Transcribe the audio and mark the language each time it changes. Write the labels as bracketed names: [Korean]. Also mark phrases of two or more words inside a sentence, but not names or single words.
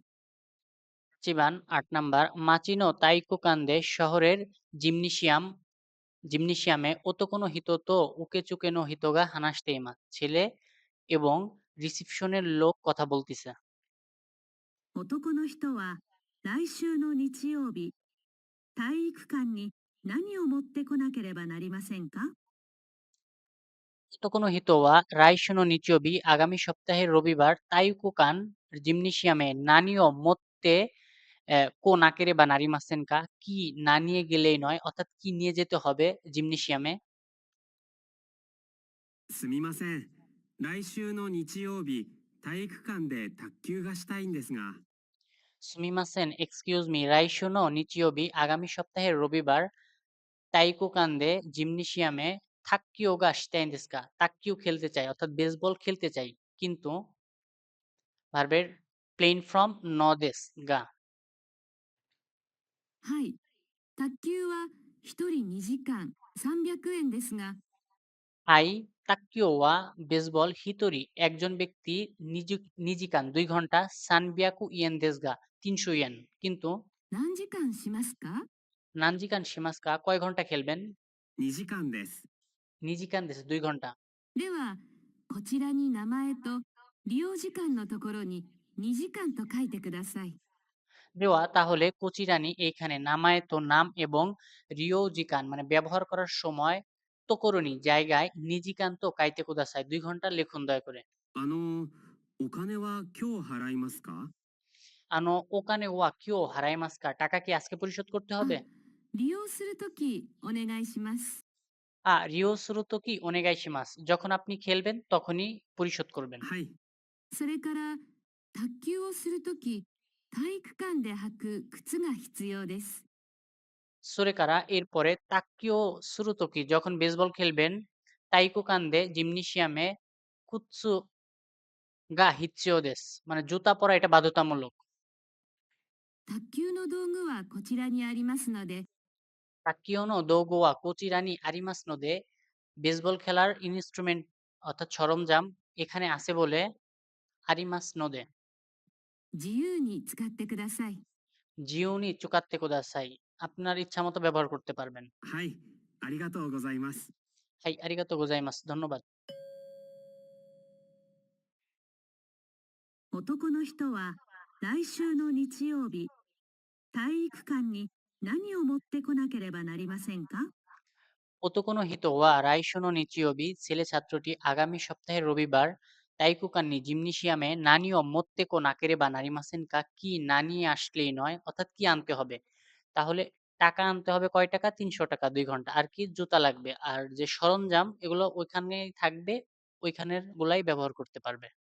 [Bangla] চিবান 8 নাম্বার [Japanese] 町の体育館で [Bangla] শহরের জিমনেশিয়ামে [Japanese] 男の人と受付の人が話していま [Bangla] ছেলে এবং রিসিপশনের লোক কথা বলতিছে। [Japanese] 男の人は来週の日曜日、体育館に何を持ってこなければなりませんか？男の人は来週の日曜日 [Bangla] আগামী সপ্তাহের রবিবার তাইকোকান জিমনেশিয়ামে [Japanese] 何を持ってこなければなりませんか [Bangla] কি না নিয়ে গেলেই নয় অর্থাৎ কি নিয়ে যেতে হবে জিমনেশিয়ামে? [Japanese] すみません。来週の日曜日、体育館で卓球がしたいんですが、 [Bangla] সুমিমাসেন [English] excuse me [Japanese] 来週の日曜日 [Bangla] আগামী সপ্তাহের রবিবার তাইকোকান্দে জিমনেশিয়ামে [Japanese] 卓球がしたいんですか [Bangla] তাক্কিও খেলতে চাই অর্থাৎ বেসবল খেলতে চাই কিন্তু ভার্বের [English] plain form [Japanese] んですが. はい。卓球は1人2時間300円ですが、はい卓球は [Bangla] বেসবল হিতোরি একজন ব্যক্তি নিজিকান 2 ঘন্টা [Japanese] 三百円ですが [Bangla] 300 ইয়েন কিন্তু [Japanese] 何時間しますか？何時間しますか [Bangla] কয় ঘন্টা খেলবেন? [Japanese] 2 時間です。二時間です [Bangla] 2 ঘন্টা। [Japanese] では、こちらに名前と利用時間のところに2時間と書いてください。 [Bangla] দেওয়া তাহলে কোচিরানি এইখানে [Japanese] 名前と [Bangla] নাম এবং রিওজিকান মানে ব্যবহার করার সময় তোকরণী জায়গায় [Japanese] 二時間と書いてください [Bangla] 2 ঘন্টা লিখুন দয়া করে। [Japanese] お金は今日払いますか？あのお金は今日払いますか [Bangla] টাকা কি আজকে পরিশোধ করতে [Japanese] あ、 [Bangla] হবে? [Japanese] 利用するときお願いします。利用するときお願いします [Bangla] যখন আপনি খেলবেন তখনই পরিশোধ করবেন। [Japanese] はい。それから、卓球をするとき、体育館で履く靴が必要です。 [Bangla] সোরেকারা এরপরে [Japanese] 卓球するとき [Bangla] যখন বেসবল খেলবেন [Japanese] 体育館で [Bangla] জিমনেশিয়ামে [Japanese] 靴が必要です [Bangla] মানে জুতা পরা এটা বাধ্যতামূলক। [Japanese] 卓球の道具はこちらにありますので、卓球の道具はこちらにありますので [Bangla] বেসবল খেলার ইনস্ট্রুমেন্ট অর্থাৎ সরঞ্জাম এখানে আছে বলে [Japanese] ありますので自由に使ってください。自由に使ってください আপনার ইচ্ছা মতো ব্যবহার করতে পারবেন। はい。ありがとうございます。はいありがとうございます ধন্যবাদ। 男の人は来週の日曜日、体育館に何を持ってこなければなりませんか？男の人は来週の日曜日 [Bangla] ছেলে ছাত্রটি আগামী সপ্তাহের রবিবার তাইকুকান্নি জিমনেশিয়ামে [Japanese] 何を持ってこなければなりませんか [Bangla] কি না নিয়ে আসলেই নয় অর্থাৎ কি আনতে হবে? তাহলে টাকা আনতে হবে কয় টাকা? 300 টাকা 2 ঘন্টা আর কি জুতা লাগবে আর যে সরঞ্জাম এগুলো ওইখানেই থাকবে ওইখানের গুলাই ব্যবহার করতে পারবে।